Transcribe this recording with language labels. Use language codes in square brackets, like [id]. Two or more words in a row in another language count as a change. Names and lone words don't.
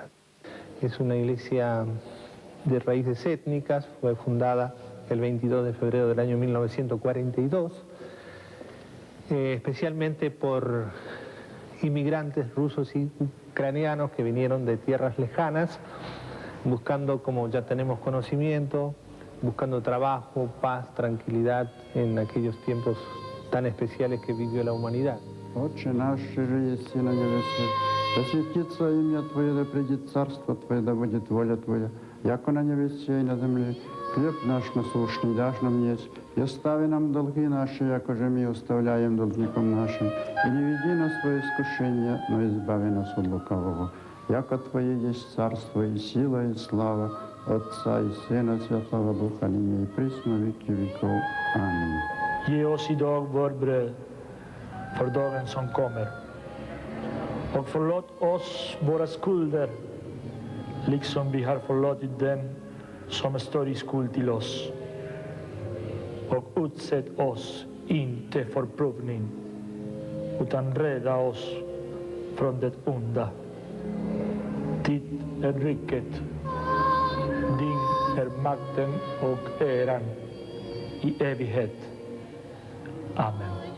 [es] Es una iglesia de raíces étnicas, fue fundada el 22 de febrero del año 1942, especialmente por inmigrantes rusos y ucranianos que vinieron de tierras lejanas, buscando, como ya tenemos conocimiento, buscando trabajo, paz, tranquilidad en aquellos tiempos tan especiales que vivió la humanidad. [ru] Отче наш, же есть на небесе, да светится имя Твое, да придет царство Твое, да будет воля Твоя, яко на небесе и на земле. Хлеб наш насущный дашь нам есть, и остави нам долги наши, яко же мы оставляем должникам нашим. И не веди нас в свое искушение, но избави нас от лукавого. Яко Твое есть царство и сила и слава, Отца и Сына Святого Духа, ныне и присно веки веков. Аминь. [sv] Ge oss idag vår bröd för dagen som kommer. Och förlåt oss våra skulder, liksom vi har förlåtit dem som står i skuld till oss. Och utsätt oss inte för prövning, utan rädda oss från det onda. Ditt är riket, din är makten och äran i evighet. Amen.